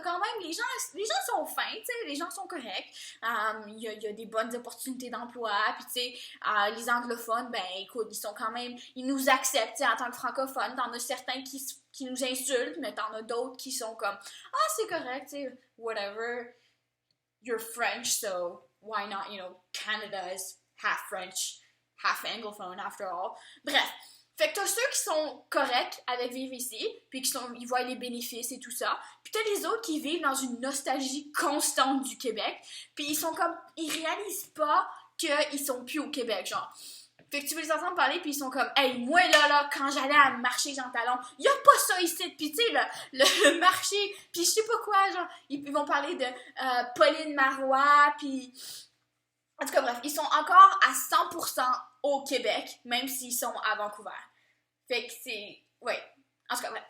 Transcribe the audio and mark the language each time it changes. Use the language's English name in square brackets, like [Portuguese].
[French] T'as quand même, les gens sont fins, tu sais, les gens sont corrects. Il y a des bonnes opportunités d'emploi, puis tu sais, les anglophones, ben écoute, ils nous acceptent, en tant que francophones. T'en as certains qui nous insultent, mais t'en as d'autres qui sont comme c'est correct, tu sais, whatever. [English] You're French, so why not, Canada is half French, half anglophone after all. [French] Bref, fait que t'as ceux qui sont corrects avec vivre ici, puis ils voient les bénéfices et tout ça, puis t'as les autres qui vivent dans une nostalgie constante du Québec, puis ils réalisent pas qu'ils sont plus au Québec, genre. Fait que tu veux les entendre parler, puis ils sont comme hey, moi là, quand j'allais à marché Jean Talon, y a pas ça ici, puis tu sais, le marché, puis je sais pas quoi, genre, ils vont parler de Pauline Marois, puis en tout cas, bref, ils sont encore à 100% au Québec, même s'ils sont à Vancouver. Fait que c'est... Ouais. En tout cas, bref.